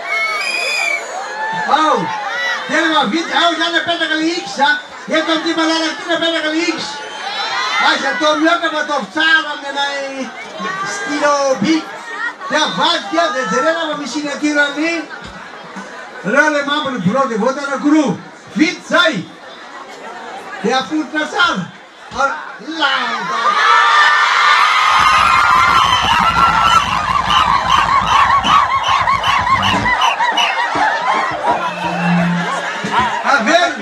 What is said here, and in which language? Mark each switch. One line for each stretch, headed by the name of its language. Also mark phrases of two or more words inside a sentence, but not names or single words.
Malagasy: Dia le mavity ao zany apetraka le X. Eto amin'ity malalaka ty apetraka le X. Azy atao mioka fa ataovy tsara amin'ny stylo by. Dia avadika dia jerena fa misy signaturany reo le
French: membre du bureau de vote
Malagasy: anankiroa. Vity zay. Dia afototra tsara. Lamba. Averno.